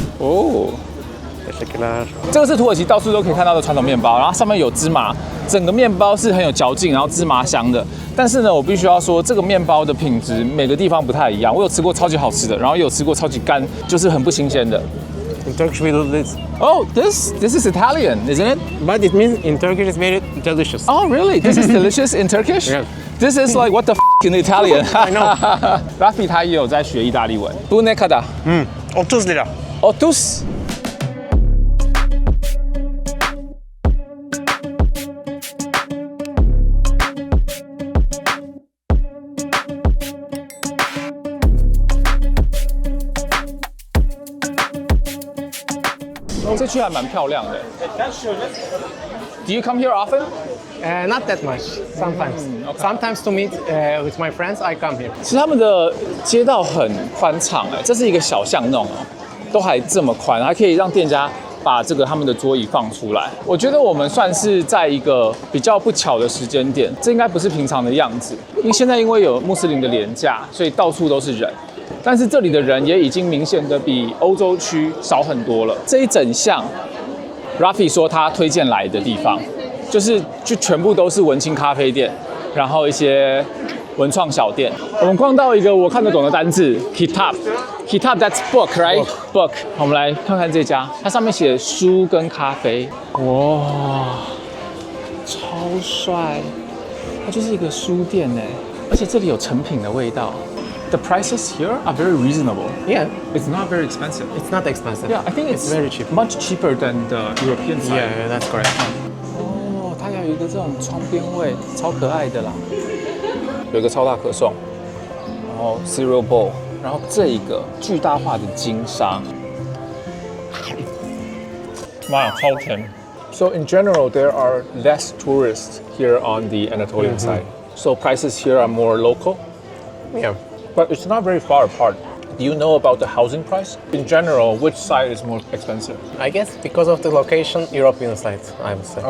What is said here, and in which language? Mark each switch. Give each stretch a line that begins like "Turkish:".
Chinese: 哦，这个是土耳其到处都可以看到的传统面包，然后上面有芝麻，整个面包是很有嚼劲，然后芝麻香的。但是呢，我必须要说，这个面包的品质每个地方不太一样。我有吃过超级好吃的，然后有吃过超级干，就是很不新鲜的。
English: In Turkish we do this. Oh, this is Italian, isn't it? But it means in Turkish it's very delicious. Oh, really? This is delicious in Turkish? Yeah. This is like what the in Italian. I know.
Chinese: Rafi 他也有在学意大利文。
Turkish: Bu ne kadar?
English: 30 lira. 30.
Chinese: 这区还蛮漂亮的。
English: Do you come here often? Not that much. Sometimes. Okay. Sometimes to meet with my friends, I come here.
Chinese: 其实他们的街道很宽敞哎，这是一个小巷弄哦，都还这么宽，还可以让店家把这个他们的桌椅放出来。我觉得我们算是在一个比较不巧的时间点，这应该不是平常的样子，因为现在因为有穆斯林的连假，所以到处都是人。但是这里的人也已经明显的比欧洲区少很多了。这一整项 Rafi 说他推荐来的地方，就全部都是文青咖啡店，然后一些文创小店。我们逛到一个我看得懂的单字 Kitab
English: that's book right book。
Chinese: 我们来看看这家，它上面写书跟咖啡，哇，超帅！它就是一个书店哎，而且这里有成品的味道。
English: The prices here are very reasonable. Yeah, It's not very expensive. it's not expensive. Yeah, I think it's very cheap. much cheaper than the European side. Yeah, that's correct.
Chinese: 哦，它有一个这种窗边味，超可爱的啦。有一个超大可颂，然后 cereal bowl， 然后这一个巨大化的金沙，妈呀，超甜。
English: So in general, there are less tourists here on the Anatolian side. So prices here are more local, Yeah. but it's not very far apart. Do you know about the housing price? In general, which side is more expensive? I guess because of the location, European side, I would say.